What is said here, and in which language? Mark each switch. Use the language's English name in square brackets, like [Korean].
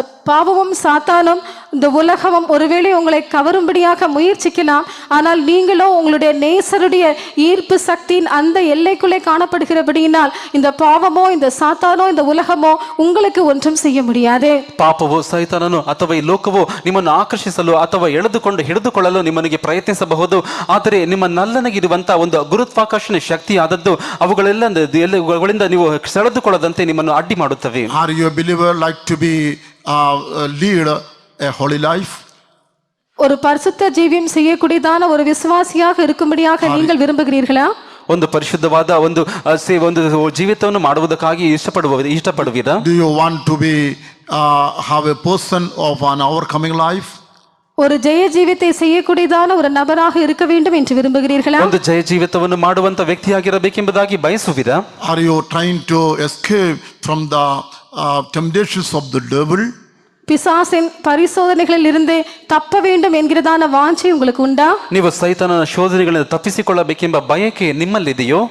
[Tamil] பாவமும் சாத்தானும் இந்த உலகமும் ஒருவேளை உங்களை கவரும்படியாக முயற்சிக்கலாம். ஆனால் நீங்களோ உங்களுடைய நேசருடைய ஈர்ப்பு சக்தியின் அந்த எல்லைக்குள்ளே காணப்படுகிறபடியினால் இந்த பாவமோ இந்த சாத்தானோ இந்த உலகமோ உங்களுக்கு ஒன்றும் செய்ய முடியாது. [Kannada] ಪಾಪವು ಸೈತಾನನು ಅಥವಾ ಈ ಲೋಕವು ನಿಮ್ಮನ್ನು ಆಕರ್ಷಿಸಲು ಅಥವಾ ಹಿಡಿದುಕೊಳ್ಳಲು ನಿಮ್ಮನಿಗೆ ಪ್ರಯತ್ನಿಸಬಹುದು. ಆದರೆ ನಿಮ್ಮ ನಲ್ಲನಿಗಿರುವಂತಹ ಒಂದು ಗುರುತ್ವಾಕರ್ಷಣೆ ಶಕ್ತಿ ಆದದ್ದು ಅವುಗಳಿಂದ ನೀವು ಸೆಳೆದುಕೊಳ್ಳದಂತೆ ನಿಮ್ಮನ್ನು ಅಡ್ಡಿ ಮಾಡುತ್ತವೆ. [English] Are you a believer like to be lead a holy life? [Tamil] ஒரு பரிசுத்த ஜீவியம் செய்யக்கூடியதான ஒரு விசுவாசியாக இருக்கும்படியாக நீங்கள் விரும்புகிறீர்களா? [Kannada] ಒಂದು ಪರಿಶುದ್ಧವಾದ ಒಂದು ಜೀವಿತವನ್ನು ಮಾಡುವುದಕ್ಕಾಗಿ ಇಷ್ಟಪಡುವಿರಾ? [English] Do you want to be have a person of an overcoming life? [Tamil] ஒரு ஜெய ஜீவித்தை செய்யக்கூடியதான ஒரு நபராக இருக்க வேண்டும் என்று விரும்புகிறீர்களா? [Kannada] ಒಂದು ಜಯ ಜೀವಿತವನ್ನು ಮಾಡುವಂತ ವ್ಯಕ್ತಿಯಾಗಿರಬೇಕೆಂಬುದಾಗಿ ಬಯಸುವಿರಾ? [English] Are you trying to escape from the temptations of the devil? [Tamil] பிசாசின் பரிசோதனைகளில் இருந்து தப்ப வேண்டும் என்கிறதான வாஞ்சை உங்களுக்கு உண்டா? [Kannada] ನೀವು ಸೈತಾನನ ಶೋಧನೆಗಳಿಂದ ತಪ್ಪಿಸಿಕೊಳ್ಳಬೇಕೆಂಬ ಬಯಕೆ ನಿಮ್ಮಲ್ಲಿದೆಯೋ?